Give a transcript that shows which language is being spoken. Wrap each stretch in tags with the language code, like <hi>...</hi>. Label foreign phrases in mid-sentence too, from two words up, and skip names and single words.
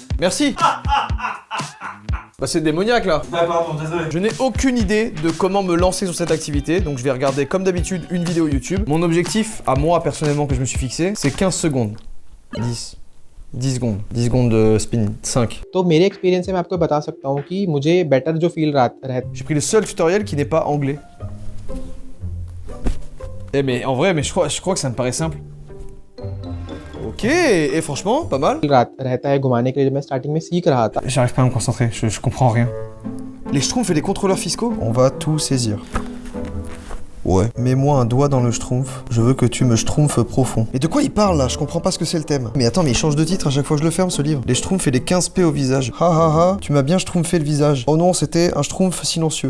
<fr>Merci. Bah c'est démoniaque là. Ah pardon, désolé. Je n'ai aucune idée de comment me lancer sur cette activité, donc je vais regarder comme d'habitude une vidéo YouTube. Mon objectif, à moi personnellement que je me suis fixé, c'est 15 secondes. 10 secondes. 10 secondes de spinning. 5.</fr> <hi>तो मेरे एक्सपीरियंस से मैं आपको बता सकता हूँ कि मुझे बेटर जो फील रहता</hi> <fr>J'ai pris le seul tutoriel qui n'est pas anglais. Eh mais en vrai, mais je crois que ça me paraît simple. Ok, et franchement, pas mal.</fr> <hi>रहता है घुमाने के लिए जब मैं स्टार्टिंग में सीख रहा था.</hi> <fr>J'arrive pas à me concentrer, je comprends rien. Les schtroumpfs et les contrôleurs fiscaux? On va tout saisir. Ouais. Mets-moi un doigt dans le schtroumpf. Je veux que tu me schtroumpfes profond. Et de quoi il parle là? Je comprends pas ce que c'est le thème. Mais attends, mais il change de titre à chaque fois que je le ferme ce livre. Les schtroumpfs et les 15p au visage. Ha ha ha, tu m'as bien schtroumpfé le visage. Oh non, c'était un schtroumpf silencieux.</fr>